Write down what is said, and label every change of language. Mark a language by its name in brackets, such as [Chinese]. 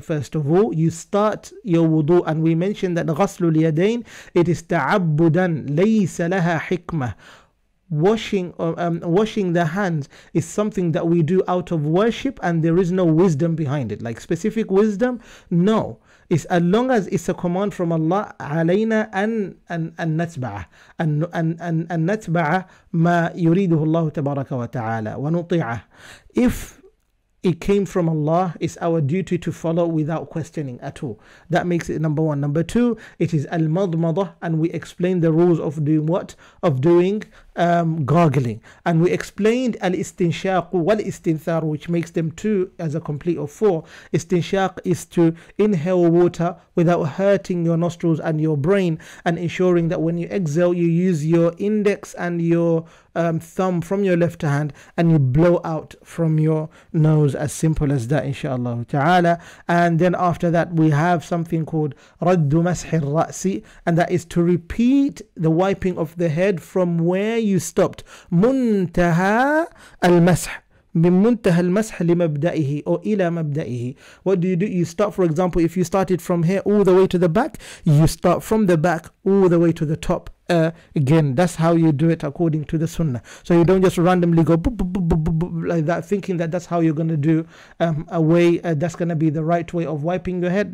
[English] First of all, you start your wudu, and we mentioned that غسل اليدين, it is [Arabic] تعبدا ليس لها حكمة. [English] Washing the hands is something that we do out of worship, and there is no wisdom behind it, like specific wisdom. No, is as long as it's a command from Allah, [Arabic] علينا أن نتبعه أن نتبع ما يريده الله تبارك وتعالى ونطيعه. [English] If it came from Allah, it's our duty to follow without questioning at all. That makes it number one. Number two, it is al-madmadah, and we explain the rules of doing what? Of doing gargling. And we explained al-istinshaq wal-istinthar, which makes them two as a complete of four. Istinshaq is to inhale water without hurting your nostrils and your brain, and ensuring that when you exhale, you use your index and your thumb from your left hand and you blow out from your nose, as simple as that, inshallah ta'ala. And then after that we have something called raddu mashi ra'si, and that is to repeat the wiping of the head from where you stopped. [Arabic] Muntaha al-mash, من منتهى المسح لمبدئه or إلى مبدئه. [English] What do? You start, for example, if you started from here all the way to the back, you start from the back all the way to the top. Again, that's how you do it according to the sunnah. So you don't just randomly go boop, boop, boop, boop, boop, boop, like that, thinking that that's how you're going to do a way, that's going to be the right way of wiping your head.